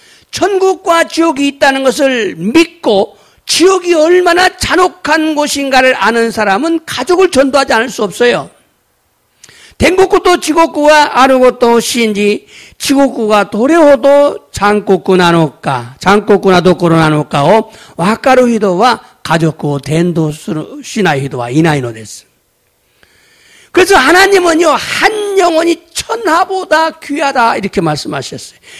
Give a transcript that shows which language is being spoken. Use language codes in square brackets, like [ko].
[ko] 천국과 지옥이 있다는 것을 믿고 지옥이 얼마나 잔혹한 곳인가를 아는 사람은 가족을 전도하지 않을 수 없어요. [ja] 天国と地獄があることを信じ、地獄がどれほど残酷なところなのかを分かる人は家族を伝道しない人はいないのです。 [ko] 그래서 하나님은요, 한 영혼이 천하보다 귀하다 이렇게 말씀하셨어요.